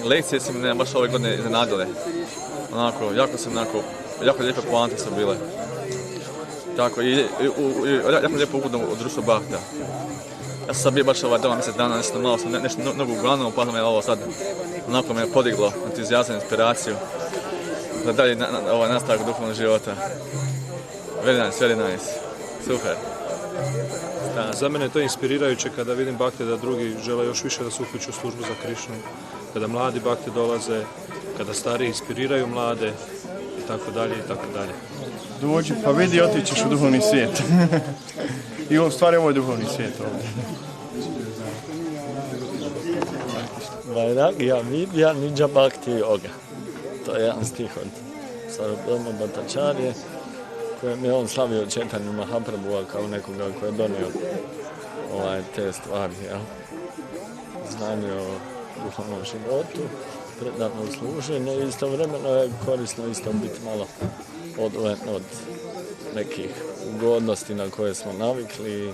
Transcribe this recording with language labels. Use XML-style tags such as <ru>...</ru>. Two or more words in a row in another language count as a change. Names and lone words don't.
<hr>Lekcije su me baš ove godine iznenadile. Onako, jako lijepe poante su bile. Tako, i jako lijepo ugodno u društvu bakta. Ja sam sad bio baš doma mjesec dana, nešto nogu uglavnom, pa me ovo sad onako me podiglo, entuzijazam, inspiraciju za dalje nastavak duhovnog života.</hr> <en>Very nice. Super.</en> <hr>Za mene je to inspirirajuće kada vidim bakte da drugi žele još više da se uključu u službu za Krišnu, kada mladi bakte dolaze, kada stariji inspiriraju mlade i tako dalje. Dođi pa vidi, otićeš u duhovni svijet. I u stvari ovo je duhovni svijet ovdje.</hr> <sa>Vairagya vidya nidža bhakti yoga.</sa> <hr>To je jedan stih od Sarvabhauma Bhattacharya kojem je on slavio Chaitanya Mahaprabhua kao nekoga koji je donio te stvari, znanje o duhovnom životu, predano služenje i istovremeno je korisno isto biti malo odvojen od nekih ugodnosti na koje smo navikli.</hr>